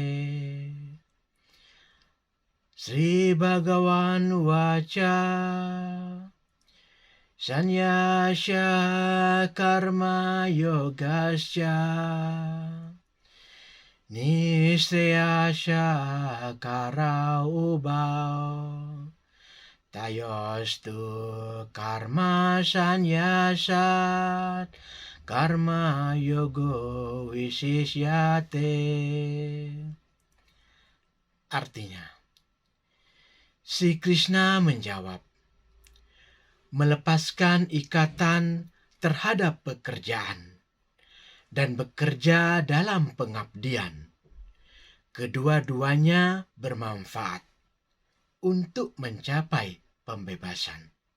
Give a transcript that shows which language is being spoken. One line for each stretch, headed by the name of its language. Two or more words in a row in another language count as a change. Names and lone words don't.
Sanskrit: श्री भगवान् उवाच, संन्यासः कर्म योगश्च, निःश्रेयस कर उभौ, तयोस्तु कर्म संन्यासात्, कर्म योगो विशिष्यते.
Indonesian: Artinya, Sri Krishna menjawab, melepaskan ikatan terhadap pekerjaan dan bekerja dalam pengabdian, kedua-duanya bermanfaat untuk mencapai pembebasan.